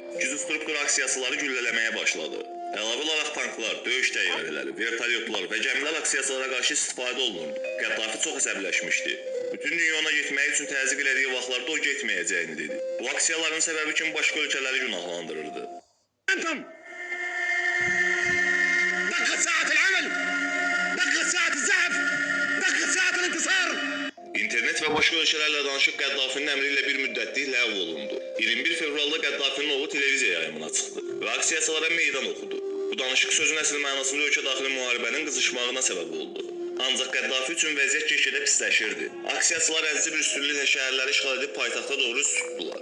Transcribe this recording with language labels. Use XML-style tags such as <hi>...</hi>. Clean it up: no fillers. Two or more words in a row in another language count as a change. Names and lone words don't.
<az>Gücü struktur aksiyasıları güllələməyə başladı. Əlavə olaraq tanklar, döyüş təyyarələri, vertolyotlar və gəmilər aksiyasılara qarşı istifadə olunurdu. Qəddafi çox əsəbləşmişdi. Bütün dünya ona getmək üçün təzyiq elədiyi vaxtlarda o getməyəcəyini dedi. Bu aksiyaların səbəbi kimi başqa ölkələri günahlandırırdı.</az> <ar>أنتم دقت ساعة العمل، دقت ساعة الزحف، دقت ساعة الانتصار.</ar> <az>İnternet və başqa ölkələrlə danışıq Qəddafinin əmri ilə bir müddətlik ləğv olundu. 21 fevralda Qəddafinin oğlu televiziya yayımına çıxdı və aksiyasılara meydan oxudu. Bu danışıq sözün əsl mənasında ölkə daxili müharibənin qızışmağına səbəb oldu. Ancaq Qəddafi üçün vəziyyət get-gedə pisləşirdi. Aksiyasılar əzici bir üstünlüklə şəhərləri işğal edib paytaxta doğru üst tutdular.</az>